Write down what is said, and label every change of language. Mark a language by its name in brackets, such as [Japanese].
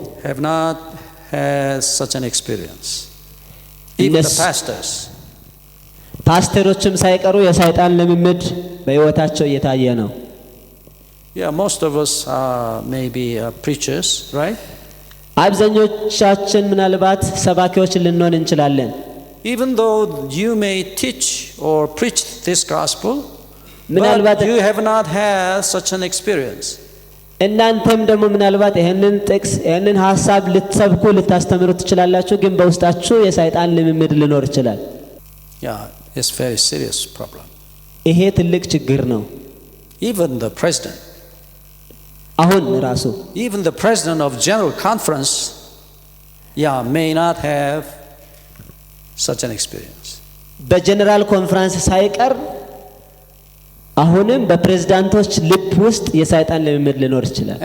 [English] have not had such an experience. Even the pastors. [Amharic] ፓስተሮችም ሳይቀሩ የሰይጣን ልምምድ በሕይወታቸው እየታየ ነው። [English] Yeah, most of us are maybe preachers, right? [Amharic] አብዛኞቻችን ምናልባት ሰባኪዎች ልንሆን እንችላለን። [English] Even though you may teach or preach this gospel, [Amharic] ምናልባት [English] but you have not had such an experience. [Amharic] እናንተም ደግሞ ምናልባት ይሄንን ጥቅስ ይሄንን ሐሳብ ልትሰብኩ ልታስተምሩ ትችላላችሁ፣ ግን በውስጣችሁ የሰይጣን ልምምድ ሊኖር ይችላል። [English] Yeah, it's very serious problem. [Amharic] ይሄ ትልቅ ችግር ነው። [English] Even the president, [Amharic] አሁን ራሱ [English] even the president of general conference, may not have such an experience. [Amharic] በጀነራል ኮንፈረንስ ሳይቀር አሁንም በፕሬዝዳንቶች ልብ ውስጥ የሰይጣን ልምምድ ሊኖር ይችላል።